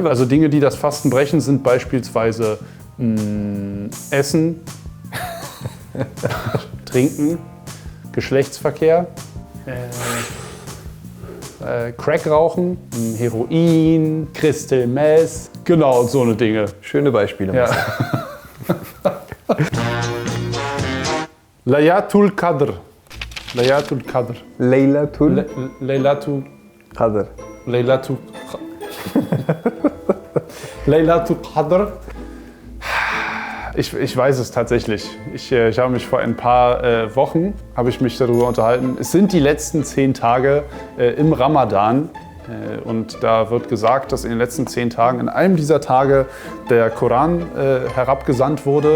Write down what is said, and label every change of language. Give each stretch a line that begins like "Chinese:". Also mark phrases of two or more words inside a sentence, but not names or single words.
German: Also Dinge, die das Fasten brechen, sind beispielsweise Essen, Trinken, Geschlechtsverkehr, Crack rauchen, Heroin, Crystal Meth, genau, so eine Dinge. Schöne Beispiele. Ja. Laylatul Qadr. Laylatul Qadr. Laylatul Laylatul Qadr. Laylatul. Laylatul Qadr. Ich weiß es tatsächlich. Ich habe mich vor ein paar Wochen darüber unterhalten. Es sind die letzten 10 Tage im Ramadan. Und da wird gesagt, dass in den letzten 10 Tagen, in einem dieser Tage, der Koran herabgesandt wurde.